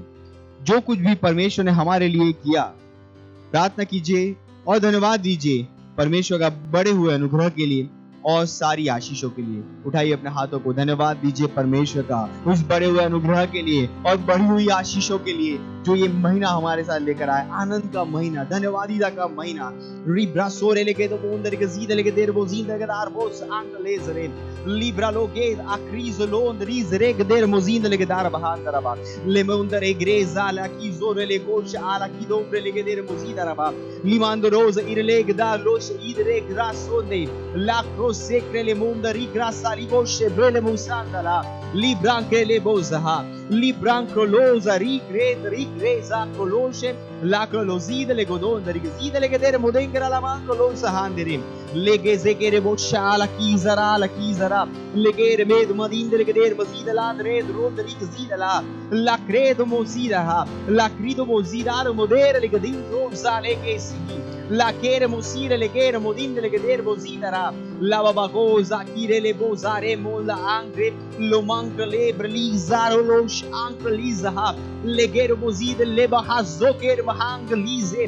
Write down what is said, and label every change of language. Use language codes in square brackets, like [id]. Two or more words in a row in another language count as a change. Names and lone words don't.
[hi] जो कुछ भी परमेश्वर ने हमारे लिए किया, प्रार्थना कीजिए और धन्यवाद दीजिए परमेश्वर का बड़े हुए अनुग्रह के लिए और सारी आशीषों के लिए। उठाइए अपने हाथों को, धन्यवाद दीजिए परमेश्वर का उस बड़े हुए अनुग्रह के लिए और बढ़ी हुई आशीषों के लिए जो ये महीना हमारे साथ लेकर आए। आनंद का महीना, धन्यवादिता का महीना। रिब्रा सोरे लेके तो बोंदर के जीद लेके देर बो जीद लेके दार बोस आंक लेजरे लिब्रा लोगे आक्रीज लोंद रीज रेग देर मोजीद लेके दार बहान तरबा लेमोंदर एग्रेज आला की जोरे ले गोश आला की दोंदर लेके देर मोजीद रबा लिमांद रोज इरलेग दा लोश ईद रे ग्रासोंदे लाक्रो सेक्रे ले मोंदर री ग्रासाली गोश ब्रेले मुसांदला लिब्रांके ले बोजहा लिब्रांको लोza rigreza colosce la coloside le godonda rigzide le gedere modengera la manco losa handerim legeze gere boccia la kizara legere med madinde le gedere mazida la dred ronda rigzide la credo mozida la crido mozida modere le gedin rosa le gesi la kere mosire le gere modinde le gedere mozida Lababako zakire le bozare mola angre lomankle bralizaro losh anklizaha leger bozid lebaha zoker mahangलिzen।